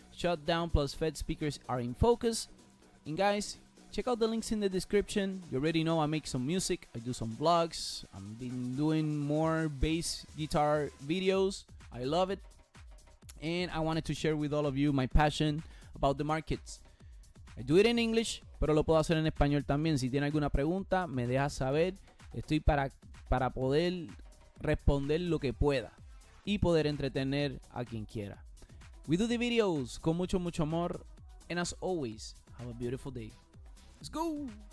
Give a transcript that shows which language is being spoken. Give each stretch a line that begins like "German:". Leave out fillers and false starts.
English: Shutdown plus Fed speakers are in focus. And guys, check out the links in the description. You already know I make some music. I do some vlogs. I've been doing more bass guitar videos. I love it. And I wanted to share with all of you my passion about the markets. I do it in English,
Spanish: pero lo puedo hacer en español también. Si tiene alguna pregunta, me deja saber. Estoy para poder responder lo que pueda y poder entretener a quien quiera.
English: We do the videos
Spanish: con mucho, mucho amor.
English: And as always, have a beautiful day. Let's go!